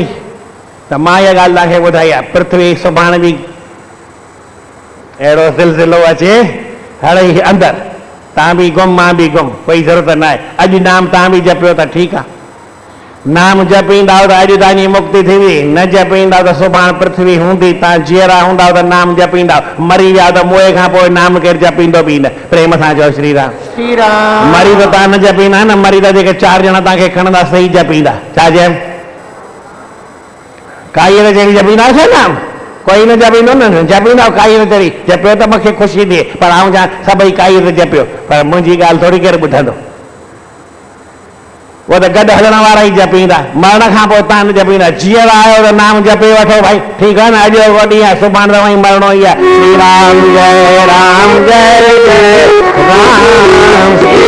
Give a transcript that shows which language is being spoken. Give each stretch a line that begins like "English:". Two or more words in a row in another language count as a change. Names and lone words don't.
Sindhi: त मां इहा ॻाल्हि तव्हांखे ॿुधाई आहे, पृथ्वी सुभाणे बि अहिड़ो ज़िलज़िलो अचे हड़ई अंदरि, तव्हां बि गुम मां बि गुम, कोई ज़रूरत न आहे। अॼु नाम तव्हां बि जपियो त ठीकु आहे, नाम जपींदा त अॼु तव्हांजी मुक्ति थींदी, न जपींदा त सुभाणे पृथ्वी हूंदी, तव्हां जीअरा हूंदा त नाम जपींदा, मरी विया त मोए खां पोइ नाम केरु जपींदो बि न। प्रेम सां चओ श्री राम। श्री राम। मरी त तव्हां न जपींदा न, मरी त जेके 4 ॼणा तव्हांखे खणंदा सही जपींदा। छा चयमि? काई त जहिड़ी जपींदा छा नाम? कोई न जपींदो न, जपींदा काई त जहिड़ी जपियो त मूंखे ख़ुशी थिए, पर आऊं चवां सभई काई त जपियो, पर मुंहिंजी ॻाल्हि थोरी केरु ॿुधंदो। उहो त गॾु हलण वारा ई जपींदा, मरण खां पोइ तव्हां न जपींदा। जीअर आयो त नाम जपे वठो भाई, ठीकु आहे न? अॼु उहो ॾींहुं आहे, सुभाणे त वही मरणो ई आहे। श्री राम जय राम जय जय राम।